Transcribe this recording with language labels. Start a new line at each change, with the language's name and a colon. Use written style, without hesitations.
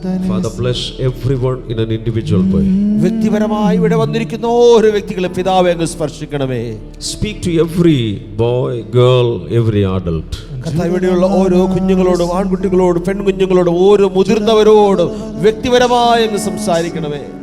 English: Father, bless everyone in an individual way.
Malayalam: വ്യക്തിപരമായി ഇവിടെ വന്നിരിക്കുന്ന ഓരോ വ്യക്തികളെ പിതാവേ അങ്ങ് സ്പർശിക്കണമേ.
English: Speak to every boy, girl, every adult.
Malayalam: കർത്താവിലുള്ള ഓരോ കുഞ്ഞുങ്ങളോടും, ആൺകുട്ടികളോടും, പെൺകുഞ്ഞുങ്ങളോടും, ഓരോ മുതിർന്നവരോടും വ്യക്തിപരമായി അങ്ങ് സംസാരിക്കണമേ.